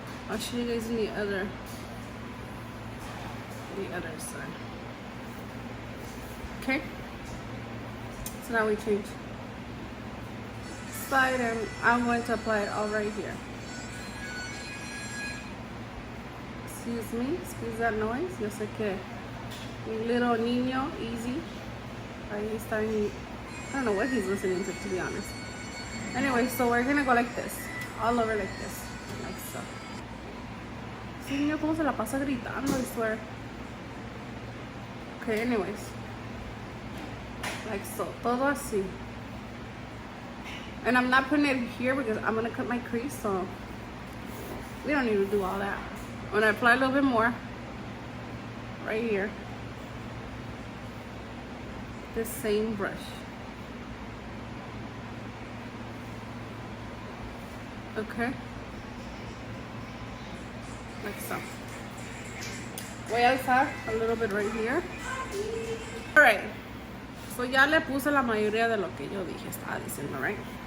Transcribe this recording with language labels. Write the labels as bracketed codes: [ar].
[en] I'll show you guys in the other side. Okay, so now we change side, and I'm going to apply it all right here. Excuse me, excuse that noise. [es] Yo sé que mi little niño, easy. [en] He's starting, I don't know what he's listening to be honest. Anyway, so we're gonna go like this, all over like this, like so. [es] Sí, niño, cómo se la pasa gritando, [en] I swear. Okay, anyways, like so, [es] todo así. [en] And I'm not putting it here because I'm gonna cut my crease, so we don't need to do all that. I'm gonna apply a little bit more right here. The same brush. Okay, like so. [es] Voy a alzar [en] a little bit right here. Alright, so [es] ya le puse la mayoría de lo que yo dije, estaba diciendo, [en] right?